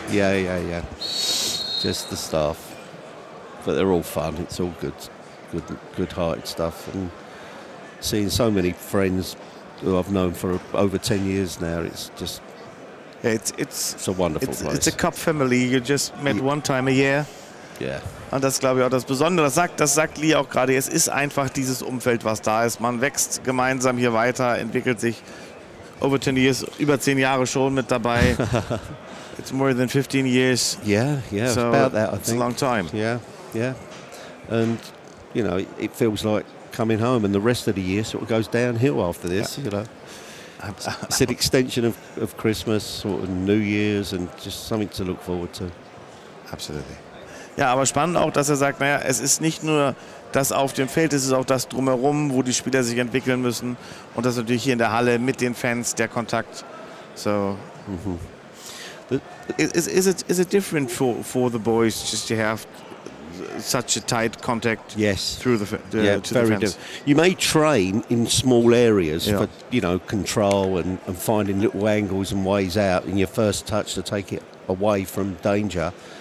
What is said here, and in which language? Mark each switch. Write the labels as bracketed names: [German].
[English] Yeah. Just the staff. But they're all fun. It's all good-hearted stuff. And seeing so many friends who I've known for over 10 years now, it's just it's a wonderful place. It's a cup family. You just met one time a year. Yeah. [German] Und das glaube ich auch das Besondere. Das sagt Lee auch gerade. Es ist einfach dieses Umfeld, was da ist. Man wächst gemeinsam hier weiter, entwickelt sich. [English] Over 10 years, [German] über 10 Jahre schon mit dabei. [English] It's more than 15 years. Yeah, so about that, I think. It's a long time. Yeah. And, you know, it feels like coming home, and the rest of the year sort of goes downhill after this, you know. It's an extension of Christmas, sort of New Year's, and just something to look forward to. Absolutely. [German] Ja, aber spannend auch, dass er sagt, naja, es ist nicht nur das auf dem Feld, es ist auch das Drumherum, wo die Spieler sich entwickeln müssen. Und das natürlich hier in der Halle mit den Fans, der Kontakt. [English] So, is it different for the boys just to have such a tight contact? Yes. Through the very different. You may train in small areas for, you know, control and finding little angles and ways out in your first touch to take it away from danger.